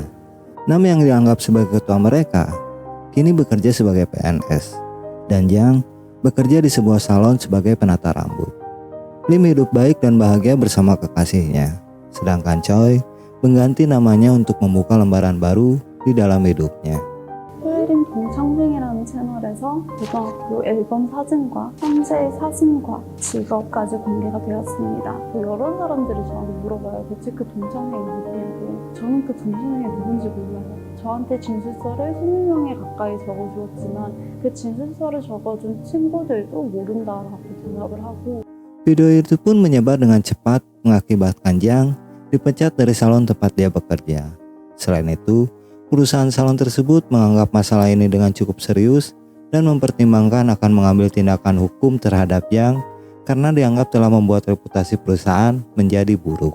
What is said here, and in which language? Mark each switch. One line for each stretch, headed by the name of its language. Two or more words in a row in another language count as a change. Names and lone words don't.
Indonesian: Nam yang dianggap sebagai ketua mereka kini bekerja sebagai PNS, dan Jang bekerja di sebuah salon sebagai penata rambut. Lim hidup baik dan bahagia bersama kekasihnya, sedangkan Choi mengganti namanya untuk membuka lembaran baru di dalam hidupnya.
Korean: 푸에린 동창생이라는 채널에서 고등학교 앨범 사진과 현재 사진과 직업까지 공개가 되었습니다. 여러 사람들이 저한테 물어봐요. 대체 그 동창생이 누구냐고. 저는 그 동창생이 누군지 몰라요. 저한테 진술서를 20명에 가까이 적어주었지만 그 진술서를 적어준 친구들도 모른다라고 대답을 하고.
Indonesian: Video itu pun menyebar dengan cepat mengakibatkan Jang dipecat dari salon tempat dia bekerja. Selain itu, perusahaan salon tersebut menganggap masalah ini dengan cukup serius dan mempertimbangkan akan mengambil tindakan hukum terhadap Jang karena dianggap telah membuat reputasi perusahaan menjadi buruk.